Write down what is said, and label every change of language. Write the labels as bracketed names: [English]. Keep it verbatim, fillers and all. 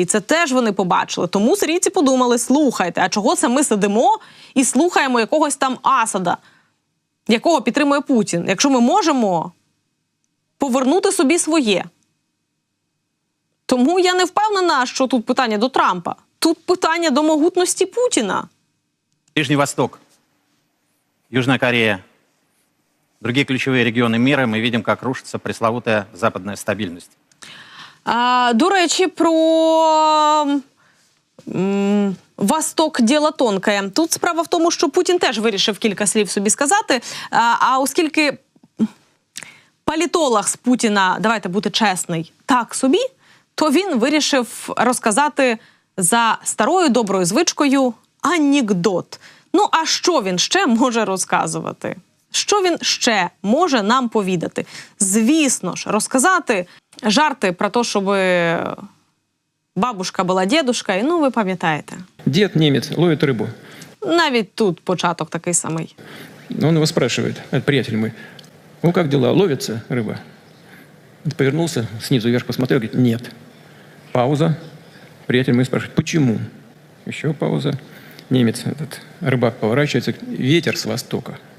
[Ukrainian] І це теж вони побачили. Тому сирійці подумали, слухайте, а чого це ми сидимо і слухаємо якогось там Асада, якого підтримує Путін, якщо ми можемо повернути собі своє. Тому я не впевнена, що тут питання до Трампа. Тут питання до могутності Путіна. [Russian] Ближний Восток, Южная Корея, другие ключевые регионы мира, мы видим, как рушится пресловутая западная стабильность. [Ukrainian] А, до речі, про м, «Восток – діло тонке». Тут справа в тому, що Путін теж вирішив кілька слів собі сказати, а, а оскільки політолог з Путіна, давайте бути чесний, так собі, то він вирішив розказати за старою доброю звичкою анекдот. Ну, а що він ще може розказувати? Що він ще може нам повідати? Звісно ж, розказати жарти про те, щоб бабушка була дідушка, і ну, ви пам'ятаєте. Дід німець ловить рибу. Навіть тут початок такий самий. [Russian] Он его спрашивает, приятель мой, ну как дела, ловится рыба? Повернулся, снизу вверх посмотрел, говорит, нет. Пауза. Приятель мой спрашивает, почему? Еще пауза. Немец, этот рыбак поворачивается, ветер с востока.